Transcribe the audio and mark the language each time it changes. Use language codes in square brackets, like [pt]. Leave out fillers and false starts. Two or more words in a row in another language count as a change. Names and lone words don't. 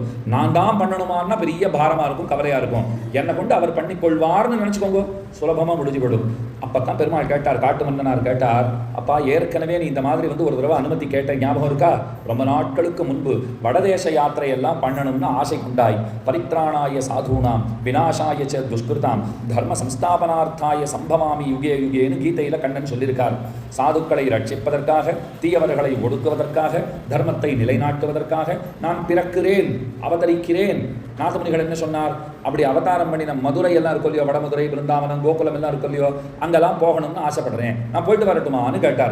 [ta] நான் தான் பண்ணணுமான்னா பெரிய பாரமாக இருக்கும், கவலையாக இருக்கும். என்னை கொண்டு அவர் பண்ணிக்கொள்வார்னு நினச்சிக்கோங்க, சுலபமாக முடிஞ்சு விடும். அப்போ தான் பெருமாள் கேட்டார், காட்டு மன்னனார் கேட்டார், அப்பா ஏற்கனவே நீ இந்த மாதிரி ஒரு தடவை அனுமதி கேட்ட ஞாபகம் இருக்கா? ரொம்ப நாட்களுக்கு முன்பு வடதேச யாத்திரையெல்லாம் பண்ணணும்னு ஆசை உண்டாய். [sa] परित्राणाय साधूनाम् विनाशाय च दुष्कृताम् धर्म संस्थापनार्थाय सम्भवामि युगे युगे [ta] கீதையில் கண்ணன் சொல்லியிருக்கார். சாதுக்களை ரட்சிப்பதற்காக, தீயவர்களை ஒடுக்குவதற்காக, தர்மத்தை நிலைநாட்டுவதற்காக நான் பிறக்கிறேன், அவதரிக்கிறேன். நாதமுனிகள் என்ன சொன்னார்? அப்படி அவதாரம் பண்ணின மதுரை எல்லாம் இருக்கும் இல்லையோ, வடமதுரை, பிருந்தாவனம், கோகுலம் எல்லாம் இருக்கும் இல்லையோ, அங்கெல்லாம் போகணும்னு ஆசைப்படுறேன், நான் போயிட்டு வரட்டுமான்னு கேட்டார்.